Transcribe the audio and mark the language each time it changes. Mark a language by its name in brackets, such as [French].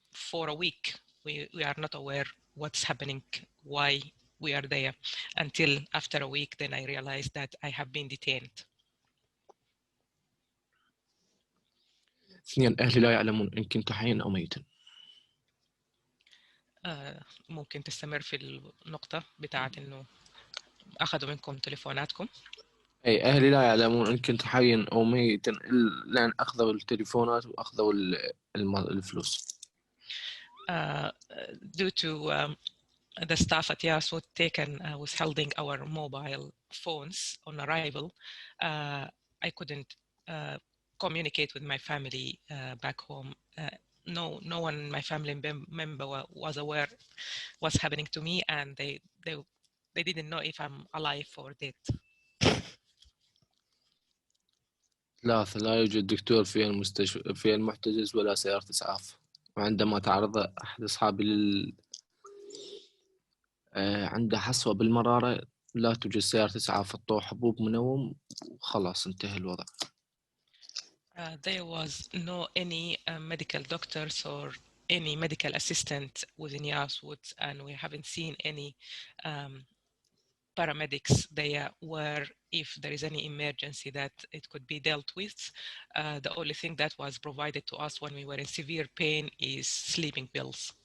[English] For a week, we are not aware what's happening, why we are there, until after a week, then I realized that I have been detained. [Arabic] 2 أهلي لا يعلمون إن كنت حيا أو ميتا. ممكن تستمر في النقطة بتاعت إنه أخذوا منكم تليفوناتكم. أي أهلي لا يعلمون إن كنت حيا أو ميتا إلا أن أخذوا التليفونات وأخذوا الفلوس. [English] Due to the staff at Yarls Wood withholding our mobile phones on arrival, I couldn't communicate with my family back home. No one in my family member was aware what's happening to me, and they didn't know if I'm alive or dead. [Arabic] 3 لا يوجد دكتور في المستشفى في المحتجز ولا سيارة إسعاف. وعندما تعرض أحد أصحابي عنده حصوة بالمرارة، لا توجد سيارة إسعاف، عطوه حبوب منوم وخلاص انتهى الوضع. [English] There was no any medical doctors or any medical assistant within Yarls Wood, and we haven't seen any paramedics there, where if there is any emergency that it could be dealt with, the only thing that was provided to us when we were in severe pain is sleeping pills.